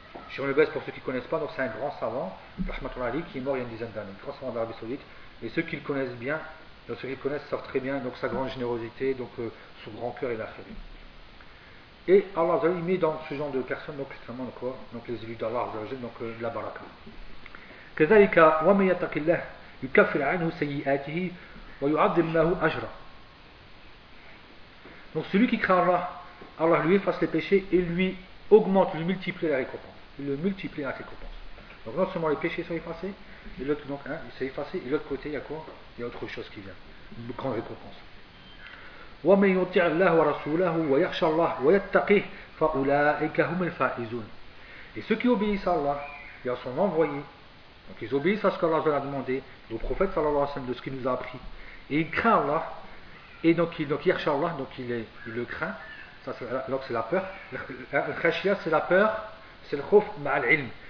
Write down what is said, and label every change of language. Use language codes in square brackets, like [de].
[fr] Jérôme Le Bez, pour ceux qui ne connaissent pas, donc c'est un grand savant, Rahmatullahi, qui est mort il y a une dizaine d'années, un grand savant d'Arabie Saoudite. Et ceux qui le connaissent bien, donc ceux qui le connaissent savent très bien donc sa grande générosité, donc son grand cœur et la khairie. Et Allah il met dans ce genre de personnes, donc extrêmement quoi, donc les élus d'Allah, donc la baraka. [ar] كذلك ومن يتق الله يكفر عنه سيئاته ويعظم له أجرا. [fr] Donc celui qui craint Allah, Allah lui efface les péchés et lui augmente, lui multiplie la récompense. Il le multiplie la récompense. Donc non seulement les péchés sont effacés, et l'autre donc hein, il s'est effacé, et l'autre côté il y a quoi? Il y a autre chose qui vient, une grande récompense. [ar] ومن يطيع الله ورسوله ويخشى الله ويتقيه فأولئك هم الفائزون. [fr] Et ceux qui obéissent à Allah et à son envoyé, donc ils obéissent à ce qu'Allah leur a demandé, au prophète sallallahu alayhi wa sallam, de ce qu'il nous a appris. Et il craint Allah, et donc il yarcha Allah, donc il le craint. Ça, c'est, donc c'est la peur. Le khashia, c'est la peur, c'est le [ar] khouf ma'al ilm.